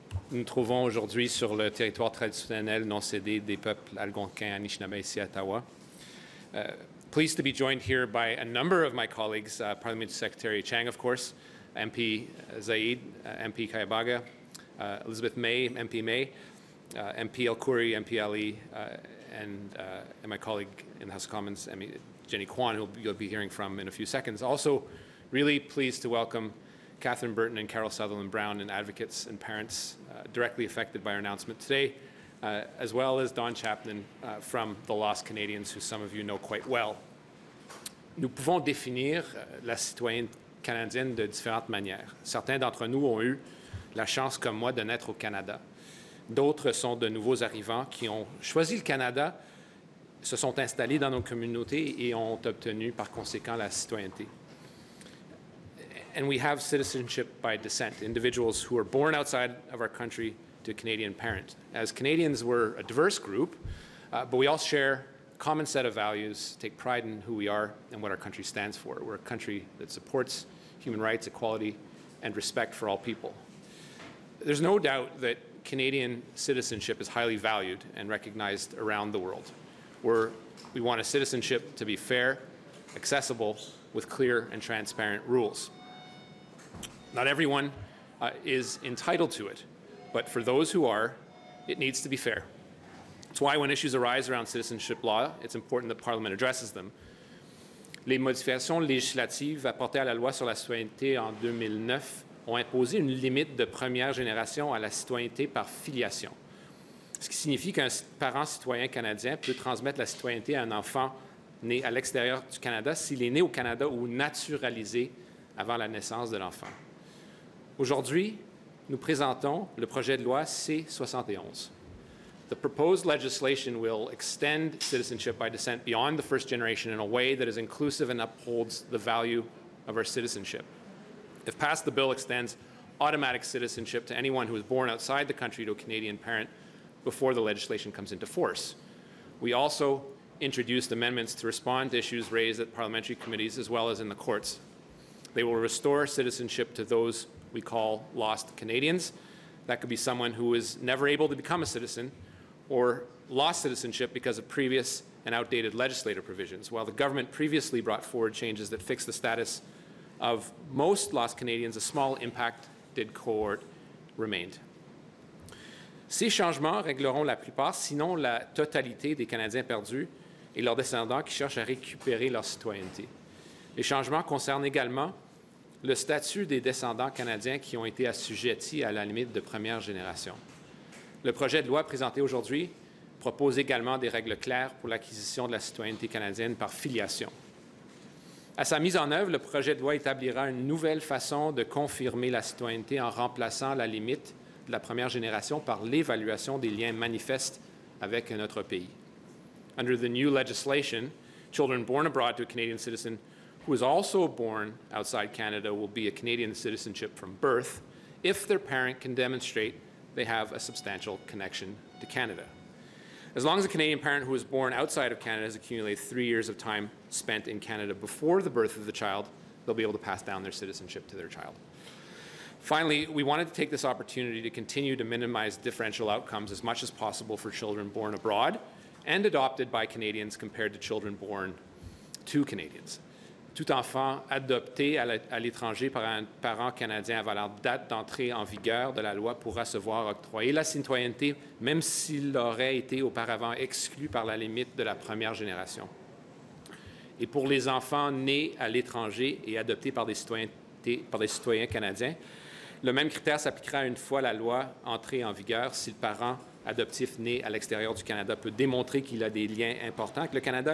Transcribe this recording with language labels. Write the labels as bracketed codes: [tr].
[fr] Nous nous trouvons aujourd'hui sur le territoire traditionnel non cédé des peuples algonquins Anishinaabe ici à Ottawa. [en] Pleased to be joined here by a number of my colleagues, Parliamentary Secretary Chang, of course, MP Zaid, MP Kayabaga, Elizabeth May, MP May, MP El Khoury, MP Ali, and my colleague in the House of Commons, Jenny Kwan, who you'll be hearing from in a few seconds. Also, really pleased to welcome Catherine Burton and Carol Sutherland Brown, and advocates and parents directly affected by our announcement today, as well as Don Chapman from the Lost Canadians, who some of you know quite well. [fr] Nous pouvons définir la citoyenne canadienne de différentes manières. Certains d'entre nous ont eu la chance, comme moi, de naître au Canada. D'autres sont de nouveaux arrivants qui ont choisi le Canada, se sont installés dans nos communautés et ont obtenu par conséquent la citoyenneté. [en] And we have citizenship by descent, individuals who are born outside of our country to a Canadian parent. As Canadians, we're a diverse group, but we all share a common set of values, take pride in who we are and what our country stands for. We're a country that supports human rights, equality, and respect for all people. There's no doubt that Canadian citizenship is highly valued and recognized around the world. We want a citizenship to be fair, accessible, with clear and transparent rules. Not everyone is entitled to it, but for those who are, it needs to be fair. That's why when issues arise around citizenship law, it's important that Parliament addresses them. [fr] Les modifications législatives apportées à la loi sur la citoyenneté en 2009 ont imposé une limite de première génération à la citoyenneté par filiation, ce qui signifie qu'un parent citoyen canadien peut transmettre la citoyenneté à un enfant né à l'extérieur du Canada s'il est né au Canada ou naturalisé avant la naissance de l'enfant. Aujourd'hui, nous présentons le projet de loi C-71. [en] The proposed legislation will extend citizenship by descent beyond the first generation in a way that is inclusive and upholds the value of our citizenship. If passed, the bill extends automatic citizenship to anyone who was born outside the country to a Canadian parent before the legislation comes into force. We also introduced amendments to respond to issues raised at parliamentary committees as well as in the courts. They will restore citizenship to those we call lost Canadians. That could be someone who was never able to become a citizen or lost citizenship because of previous and outdated legislative provisions. While the government previously brought forward changes that fixed the status of most lost Canadians, a small impacted cohort remained. [fr] Ces changements régleront la plupart, sinon la totalité des Canadiens perdus et leurs descendants qui cherchent à récupérer leur citoyenneté. Les changements concernent également le statut des descendants canadiens qui ont été assujettis à la limite de première génération. Le projet de loi présenté aujourd'hui propose également des règles claires pour l'acquisition de la citoyenneté canadienne par filiation. À sa mise en œuvre, le projet de loi établira une nouvelle façon de confirmer la citoyenneté en remplaçant la limite de la première génération par l'évaluation des liens manifestes avec un autre pays. [en] Under the new legislation, children born abroad to a Canadian citizen who is also born outside Canada will be a Canadian citizenship from birth if their parent can demonstrate they have a substantial connection to Canada. As long as a Canadian parent who was born outside of Canada has accumulated 3 years of time spent in Canada before the birth of the child, they'll be able to pass down their citizenship to their child. Finally, we wanted to take this opportunity to continue to minimize differential outcomes as much as possible for children born abroad and adopted by Canadians compared to children born to Canadians. [fr] Tout enfant adopté à l'étranger par un parent canadien avant la date d'entrée en vigueur de la loi pourra se voir octroyer la citoyenneté, même s'il aurait été auparavant exclu par la limite de la première génération. Et pour les enfants nés à l'étranger et adoptés par des citoyens canadiens, le même critère s'appliquera une fois la loi entrée en vigueur si le parent adoptif né à l'extérieur du Canada peut démontrer qu'il a des liens importants avec le Canada.